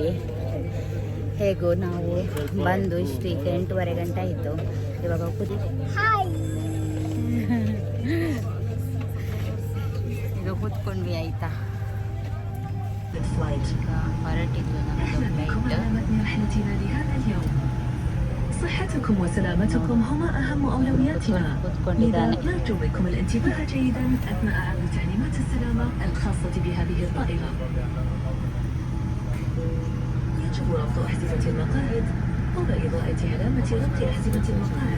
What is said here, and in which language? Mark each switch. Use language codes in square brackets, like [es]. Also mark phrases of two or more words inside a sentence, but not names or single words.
[kn] ಹೇಗೋ ನಾವು ಬಂದು ಇಷ್ಟು ಈಗ 8:30 ಗಂಟೆ ಆಯಿತು. ಇವಾಗ ಈಗ ಕೂತ್ಕೊಂಡ್ವಿ ಆಯಿತಾ. ಈಗ ಹೊರಟಿದ್ದು ನಮ್ಮದು ಫ್ಲೈಟ್. [ar] صحتكم وسلامتكم هما أهم أولوياتنا. لذا نرجو منكم الانتباه جيدا أثناء عرض تعليمات السلامة الخاصة بهذه الطائرة. يجب ربط أحزمة المقاعد طول إضاءة علامة ربط أحزمة المقاعد.